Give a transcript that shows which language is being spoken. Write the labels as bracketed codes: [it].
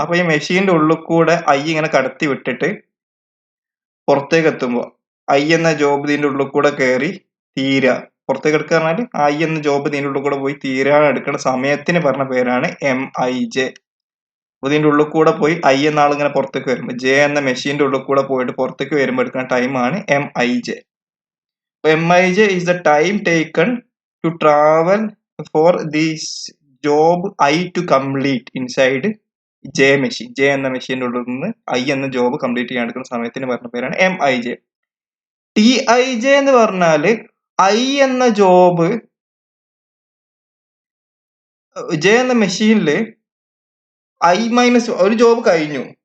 [ml] അപ്പൊ ഈ മെഷീന്റെ ഉള്ളിൽ കൂടെ I ഇങ്ങനെ കടത്തി വിട്ടിട്ട് പുറത്തേക്ക് എത്തുമ്പോൾ I എന്ന ജോബ് ഇതിന്റെ ഉള്ളിൽ കൂടെ കയറി തീരുക. പുറത്തേക്ക് എടുക്കുക പറഞ്ഞാൽ I എന്ന ജോബ് ഇതിന്റെ ഉള്ളിൽ കൂടെ പോയി തീരാൻ എടുക്കുന്ന സമയത്തിന് പറഞ്ഞ പേരാണ് MIJ. ഇതിന്റെ ഉള്ളിൽ കൂടെ പോയി I എന്ന ആൾ ഇങ്ങനെ പുറത്തേക്ക് വരുമ്പോൾ J എന്ന മെഷീന്റെ ഉള്ളിൽ കൂടെ പോയിട്ട് പുറത്തേക്ക് വരുമ്പോൾ എടുക്കുന്ന ടൈമാണ് MIJ. [en] MIJ is the time taken to travel for this job I to complete inside J machine. [ml] J എന്ന മെഷീന്റെ ഉള്ളിൽ നിന്ന് I എന്ന ജോബ് കംപ്ലീറ്റ് ചെയ്യാൻ എടുക്കുന്ന സമയത്തിന് പറഞ്ഞ പേരാണ് MIJ. TIJ എന്ന് പറഞ്ഞാല് I എന്ന ജോബ് J എന്ന മെഷീനില് ഒരു ജോബ് കഴിഞ്ഞു.